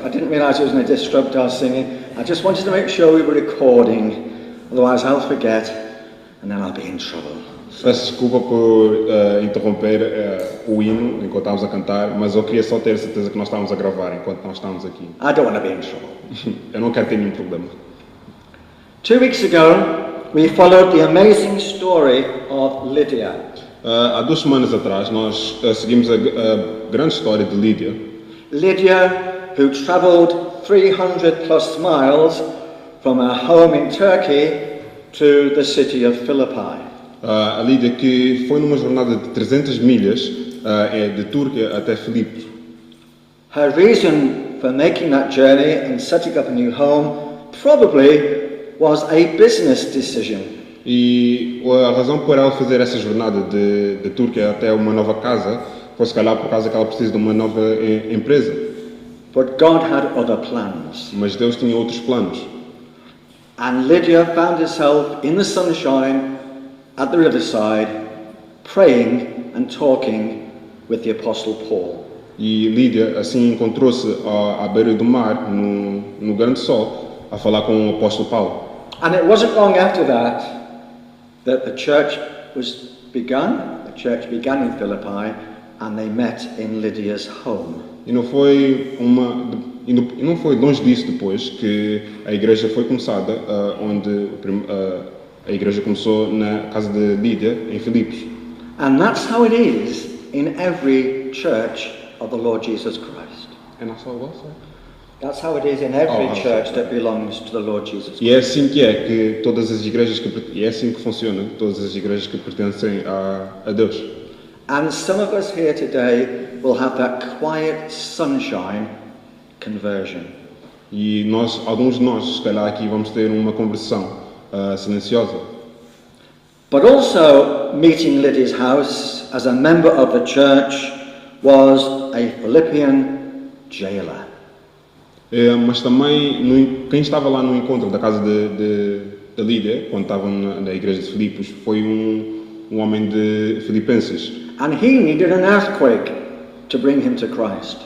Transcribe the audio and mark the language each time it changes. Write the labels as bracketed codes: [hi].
[en] I didn't realise it was going to disrupt our singing. I just wanted to make sure we were recording. Otherwise I'll forget and then I'll be in trouble. [pt] Peço desculpa por interromper o hino enquanto estávamos a cantar, mas eu queria só ter certeza que nós estávamos a gravar enquanto nós estávamos aqui. [en] I don't want to be in trouble. [pt] Eu não quero ter nenhum problema. [en] 2 weeks ago, we followed the amazing story of Lydia. [pt] Há 2 semanas atrás, nós seguimos a grande história de Lídia. [en] Lydia, who travelled 300 plus miles from her home in Turkey to the city of Philippi. [pt] A Lídia que foi numa jornada de 300 milhas de Turquia até Filipos. [en] Her reason for making that journey and setting up a new home probably was a business decision. [pt] E a razão por ela fazer essa jornada de Turquia até uma nova casa foi se calhar por causa que ela precisa de uma nova empresa. [en] But God had other plans. [pt] Mas Deus tinha outros planos. [en] And Lydia found herself in the sunshine at the riverside, praying and talking with the Apostle Paul. [pt] E Lídia assim encontrou-se à beira do mar, no grande sol, a falar com o apóstolo Paulo. [en] And it wasn't long after that the church was begun. The church began in Philippi, and they met in Lydia's home. [pt] E não foi longe disso depois que a igreja foi começada, onde a igreja começou na casa de Lídia, em Filipos. [en] And that's how it is in every church of the Lord Jesus Christ. And that's how it was, sorry? That's how it is in every church that belongs to the Lord Jesus Christ. [pt] E é assim que todas as igrejas e é assim que funciona todas as igrejas que pertencem a Deus. [en] And some of us here today will have that quiet sunshine conversion. [pt] E alguns de nós, se calhar aqui vamos ter uma conversão silenciosa. [en] But also, meeting Lydia's house as a member of the church was a Philippian jailer. [pt] Mas também, quem estava lá no encontro da casa de Lídia, quando estavam na igreja de Filipos, foi um homem de Filipenses. [en] And he needed an earthquake to bring him to Christ.